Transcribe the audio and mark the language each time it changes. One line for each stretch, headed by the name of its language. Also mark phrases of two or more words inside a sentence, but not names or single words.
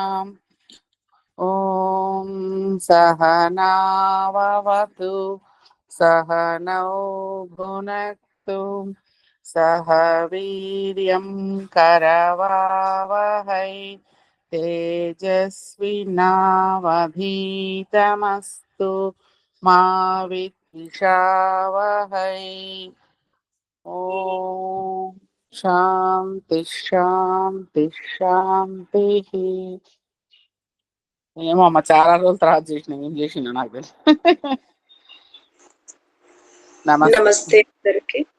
Sanskrit: ॐ सहनाववतु सहनौ भुनक्तु सह वीर्यं करवावहै तेजस्विनावधीतमस्तु मा विद्विषावहै। ఓం శాంతి శాంతి శాంతి.
Telugu: ఏమో అమ్మ చాలా రోజుల తర్వాత చేసిన, ఏం చేసిన నాకు తెలుసు. నమస్తే అందరికి.